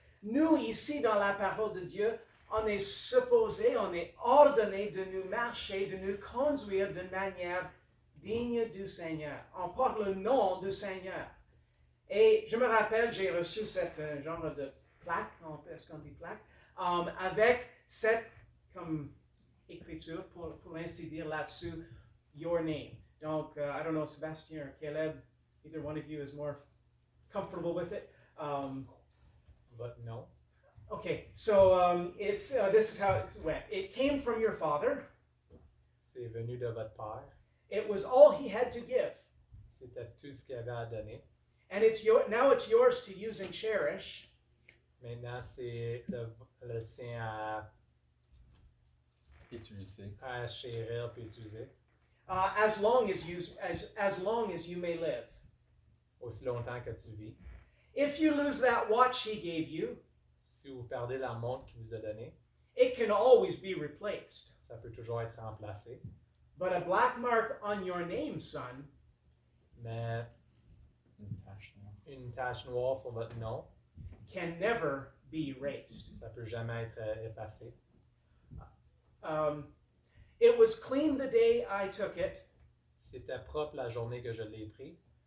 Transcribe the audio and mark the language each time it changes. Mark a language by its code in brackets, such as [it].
[fr] Nous, ici, dans la parole de Dieu, on est supposé, on est ordonné de nous marcher, de nous conduire de manière digne du Seigneur. On porte le nom du Seigneur. Et je me rappelle, j'ai reçu cette genre de plaque, est-ce qu'on dit plaque, avec cette comme écriture, pour ainsi dire là-dessus, [en] Your Name. Donc, I don't know, Sébastien or Caleb, either one of you is more comfortable with it. But no. Okay, so this is how it went. It came from your father. [fr] C'est venu de votre père. [en] It was all he had to give. [fr] C'était tout ce qu'il avait à donner. [en] And now it's yours to use and cherish. [fr] Maintenant, c'est le tien à Utiliser. chérir et utiliser. [en] As long as you may live. [fr] Aussi longtemps que tu vis. [en] If you lose that watch he gave you, [fr] Si vous perdez la montre qu'il vous a donnée, [en] it can always be replaced. [fr] ça peut toujours être remplacé. [en] But a black mark on your name, son, [fr] Mais une tache noire sur votre nom, [en] can never be erased. [fr] ça peut jamais être effacé. [en] It was clean the day I took it. [fr] C'était propre la journée que je l'ai pris